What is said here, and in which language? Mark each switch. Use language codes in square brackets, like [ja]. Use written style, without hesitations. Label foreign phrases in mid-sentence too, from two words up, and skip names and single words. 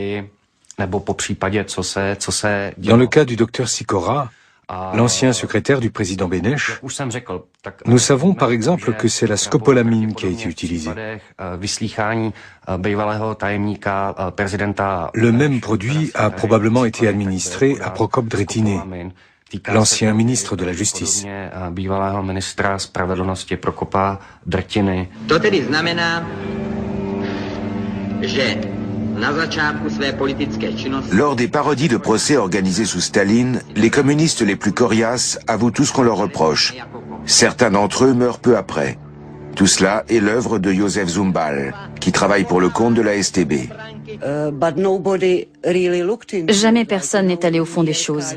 [fr] Dans le cas du docteur Sikora, l'ancien secrétaire du président Beneš, nous savons par exemple que c'est la scopolamine qui a été utilisée. Le même produit a probablement été administré à Prokop Dretiné, l'ancien ministre de la Justice. [cs] To tedy znamená, že na začátku své politické činnosti [fr] Lors des parodies de procès organisés sous Staline, les communistes les plus coriaces avouent tout ce qu'on leur reproche. Certains d'entre eux meurent peu après. Tout cela est l'œuvre de Josef Zumbal, qui travaille pour le compte de la STB. Jamais personne n'est allé au fond des choses.